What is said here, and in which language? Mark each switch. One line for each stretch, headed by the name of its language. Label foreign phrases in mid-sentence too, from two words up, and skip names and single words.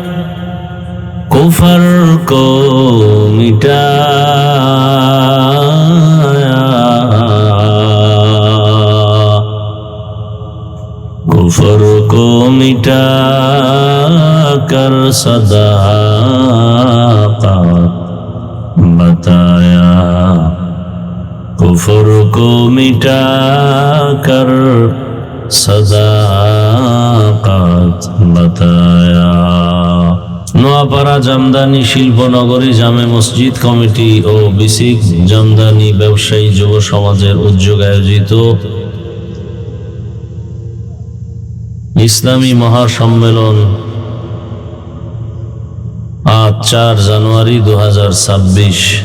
Urdu: کفر کو مٹایا، کفر کو مٹا کر صداقت بتایا، کفر کو مٹا کر صداقت بتایا.
Bangla: নোয়াপাড়া জামদানি শিল্পনগরী জামে মসজিদ কমিটি ও বিসিক জামদানি ব্যবসায়ী যুব সমাজের উদ্যোগে আয়োজিত ইসলামী মহাসম্মেলন আজ 4 জানুয়ারি 2026